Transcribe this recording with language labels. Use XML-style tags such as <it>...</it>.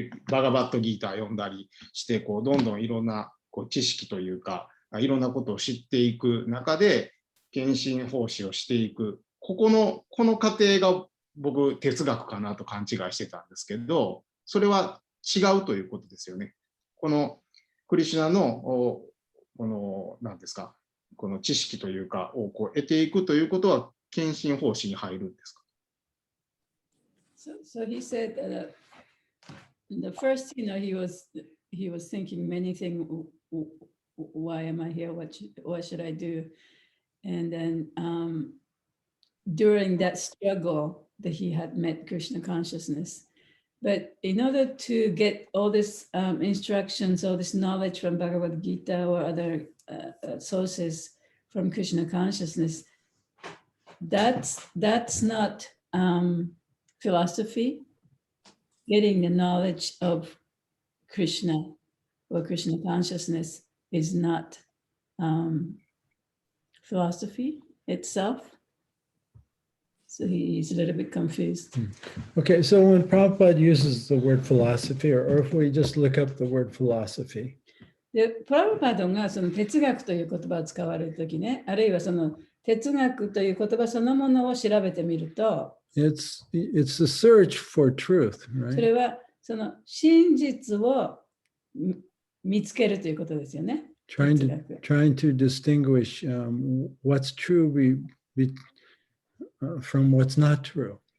<ja>バガバッドギーター読んだりしてどんどんいろんな知識というかいろんなことを知っていく中で献身奉仕をしていくこの過程が僕哲学かなと勘違いしてたんですけどそれは違うということですよね。このクリシュナの何ですかこの知識というかを得ていくということは献身奉仕に入るんですか？</ja> <en>So he said the first, he was thinking many things. Why am I here? What should I do? And then during that struggle that he had met Krishna consciousness. But in order to get all this instructions, all this knowledge from Bhagavad Gita or other sources from Krishna consciousness, that's not philosophy. Getting the knowledge of Krishna or Krishna consciousness is not philosophy itself. So he's a little bit confused. Okay, so when Prabhupada uses the word philosophy, or if we just look up the word philosophy.</en> <ja>で、プラブパドがその哲学という言葉を使われるときね、あるいはその哲学という言葉そのものを調べてみると、</ja> <en>It's the search for truth,</en> <ja>それ</ja> <en>right?</en> <ja>はその真実を見つけるということですよね。</ja> <en>Trying to distinguish what's true from what's not true.</en>